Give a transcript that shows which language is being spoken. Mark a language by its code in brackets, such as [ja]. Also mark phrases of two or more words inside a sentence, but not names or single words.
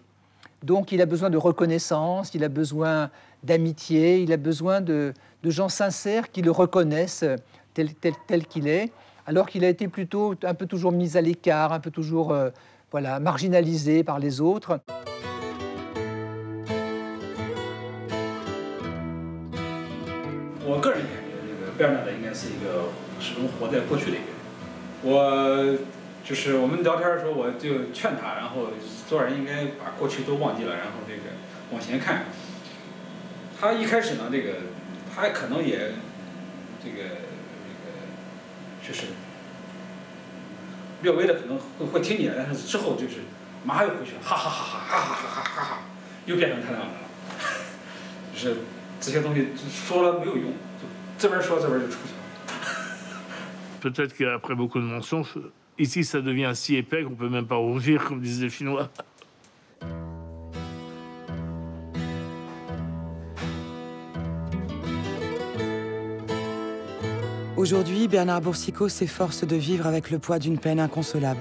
[fr] Donc, il a besoin de reconnaissance, il a besoin d'amitié, il a besoin de gens sincères qui le reconnaissent tel qu'il est, alors qu'il a été plutôt un peu toujours mis à l'écart, un peu toujours voilà, marginalisé par les autres. [zh] Je 就是我们聊天的时候，我就劝他，然后做人应该把过去都忘记了，然后这个往前看。他一开始呢，他可能也就是略微的可能会听你的，但是之后就是马上又回去了，哈哈哈哈哈哈哈哈哈，又变成他那样的了。就是这些东西说了没有用，就这边说这边就出去了。 [fr] Peut-être qu'après beaucoup de mensonges, ici ça devient si épais qu'on peut même pas rougir, comme disent les Chinois. Aujourd'hui, Bernard Boursicot s'efforce de vivre avec le poids d'une peine inconsolable.